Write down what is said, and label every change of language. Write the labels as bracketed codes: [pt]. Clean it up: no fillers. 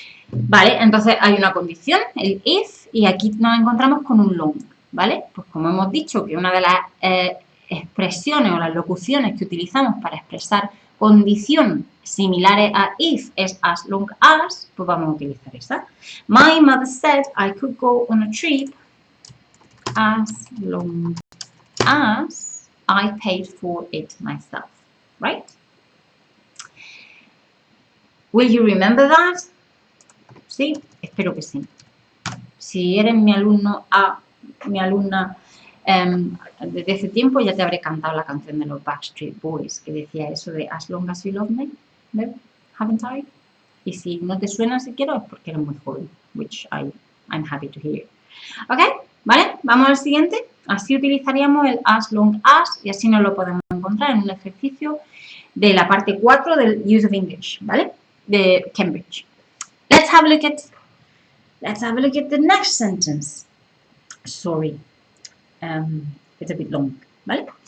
[es] Vale, entonces hay una condición, el if, y aquí nos encontramos con un long, ¿vale? Pues como hemos dicho que una de las expresiones o las locuciones que utilizamos para expresar condición similares a if es as long as, pues vamos a utilizar esa. [en] My mother said I could go on a trip as long as I paid for it myself, right? Will you remember that? [es] Sí, espero que sí. Si eres mi alumno mi alumna desde hace tiempo, ya te habré cantado la canción de los Backstreet Boys que decía eso de [en] As long as you love me, [es] ¿no? [en] Haven't I? [es] Y si no te suena siquiera es porque eres muy joven, [en] which I'm happy to hear. [es] ¿Ok? ¿Vale? Vamos al siguiente. Así utilizaríamos el as long as y así nos lo podemos encontrar en un ejercicio de la parte 4 del Use of English, ¿vale? De Cambridge. [en] Let's have a look at the next sentence. Sorry, it's a bit long, [es] ¿vale?